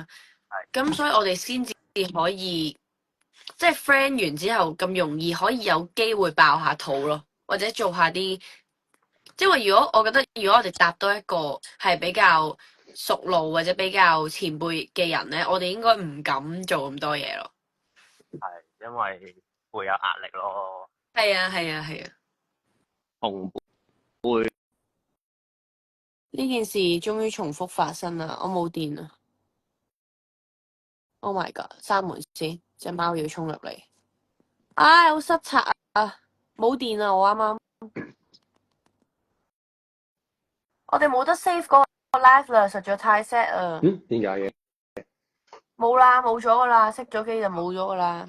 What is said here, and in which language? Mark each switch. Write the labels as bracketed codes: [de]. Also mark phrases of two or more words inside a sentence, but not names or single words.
[yue] 咁所以我哋先至可以即係 friend 完之後咁容易可以有機會爆下肚咯，或者做下啲，因為我覺得如果我哋搭多一個係比較熟路或者比較前輩嘅人咧，我哋應該唔敢做咁多嘢咯。係因為會有壓力咯。係啊。同輩呢件事終於重複發生啦！我冇電啦 ！ [en] Oh my god！ [yue] 閂門先，隻貓要衝入嚟。唉，好失策啊！冇電啊！我啱啱，我哋冇得 save 嗰個 live 啦，實在太 sad 啊！點解嘅？冇啦，冇咗噶啦，熄咗機就冇咗噶啦。